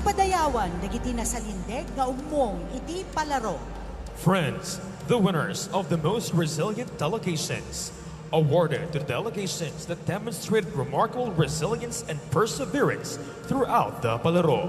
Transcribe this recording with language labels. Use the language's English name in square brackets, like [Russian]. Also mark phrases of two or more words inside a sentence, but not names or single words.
[Iloko] padayawan dagiti nasalindig nga umong iti Palarong. [English] Friends, the winners of the most resilient delegations, awarded to the delegations that demonstrated remarkable resilience and perseverance throughout the Palarong.